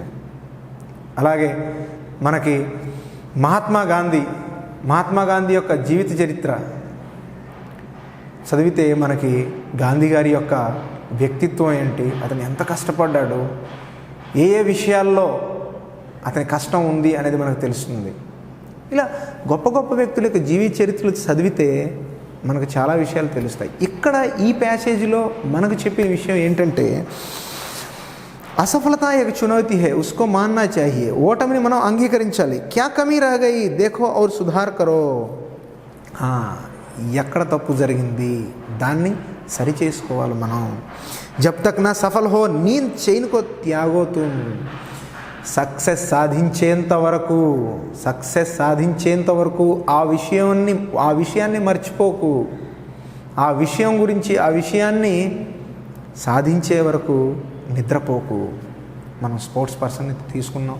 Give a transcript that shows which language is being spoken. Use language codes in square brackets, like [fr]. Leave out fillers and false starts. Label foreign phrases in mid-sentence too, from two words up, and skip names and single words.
[te] అలాగే మనకి మహాత్మా గాంధీ యొక్క జీవిత చరిత్ర చదివితే మనకి గాంధీ గారి యొక్క వ్యక్తిత్వం ఏంటి, అతను ఎంత కష్టపడ్డాడు, ఏ విషయాల్లో అతని కష్టం ఉంది అనేది మనకు తెలుస్తుంది. ఇలా గొప్ప గొప్ప వ్యక్తుల యొక్క జీవిత చరిత్రలు చదివితే మనకు చాలా విషయాలు తెలుస్తాయి. ఇక్కడ ఈ ప్యాసేజీలో మనకు చెప్పిన విషయం ఏంటంటే, [hi] असफलता एक चुनौती है, उसको मानना चाहिए. [te] ఓటమిని మనం అంగీకరించాలి. [hi] क्या कमी रह गई देखो और सुधार करो. [te] ఎక్కడ తప్పు జరిగింది దాన్ని సరి చేసుకోవాలి మనం. [hi] जब तक ना सफल हो नींद चैन को त्यागो तुम. [te] సక్సెస్ సాధించేంత వరకు ఆ విషయాన్ని మర్చిపోకు. ఆ విషయాన్ని సాధించే వరకు నిద్రపోకు. మనం స్పోర్ట్స్ పర్సన్ని తీసుకున్నాం.